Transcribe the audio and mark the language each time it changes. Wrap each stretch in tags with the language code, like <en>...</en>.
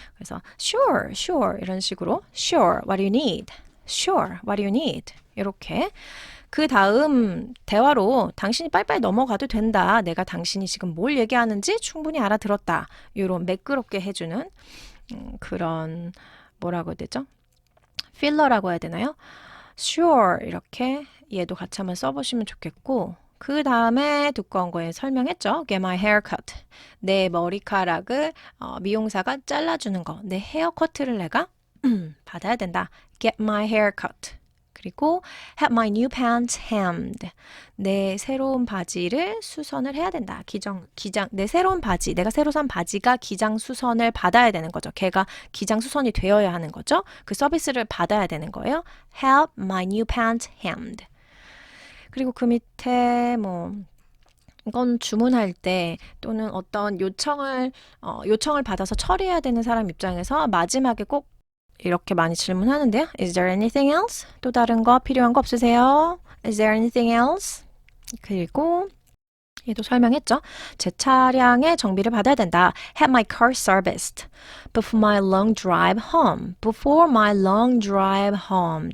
<en>그래서 sure</en> <ko>이런 식으로</ko> <en>sure, what do you need? sure, what do you need? 이렇게.</en> <ko>그 다음 대화로 당신이 빨리빨리 넘어가도 된다. 내가 당신이 지금 뭘 얘기하는지 충분히 알아들었다. 이런 매끄럽게 해주는 그런 뭐라고 해야 되죠? 필러라고 해야 되나요? Sure 이렇게 얘도 같이 한번 써보시면 좋겠고, 그 다음에 두꺼운 거에 설명했죠.</ko> <en>Get my hair cut.</en> <ko>내 머리카락을 미용사가 잘라주는 거. 내 헤어커트를 내가 받아야 된다.</ko> <en>Get my hair cut. 그리고 have my new pants hemmed.</en> <ko>내 새로운 바지를 수선을 해야 된다. 내 새로운 바지, 내가 새로 산 바지가 기장 수선을 받아야 되는 거죠. 걔가 기장 수선이 되어야 하는 거죠. 그 서비스를 받아야 되는 거예요.</ko> <en>Have my new pants hemmed.</en> <ko>그리고 그 밑에 이건 주문할 때 또는 어떤 요청을 받아서 처리해야 되는 사람 입장에서 마지막에 꼭 이렇게 많이 질문하는데요.</ko> <en>Is there anything else?</en> <ko>또 다른 거 필요한 거 없으세요?</ko> <en>Is there anything else?</en> <ko>그리고 얘도 설명했죠. 제 차량의 정비를 받아야 된다.</ko> <en>Have my car serviced before my long drive home. Before my long drive home.</en>